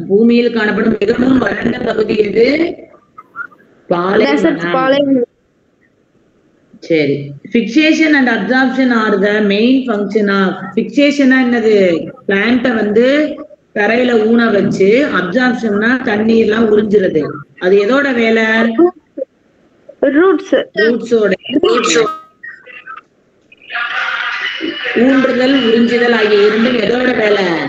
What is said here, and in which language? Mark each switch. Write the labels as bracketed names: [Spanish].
[Tamil] பூமியில் காணப்படும் மிகவும் வறண்ட பகுதி எது? பாலைவனம். சரி. [English] Fixation and absorption are the main function of. [Tamil] Fixation என்னது? பிளான்ட்ட தரையில ஊன வச்சு, அப்சார்ப்ஷன்னா தண்ணீர் எல்லாம் உறிஞ்சுறது. அது எதோட வேலை? ரூட்ஸோட. ஊன்றுதல் உறிஞ்சுதல் ஆகிய இரண்டும் எதோட வேலை?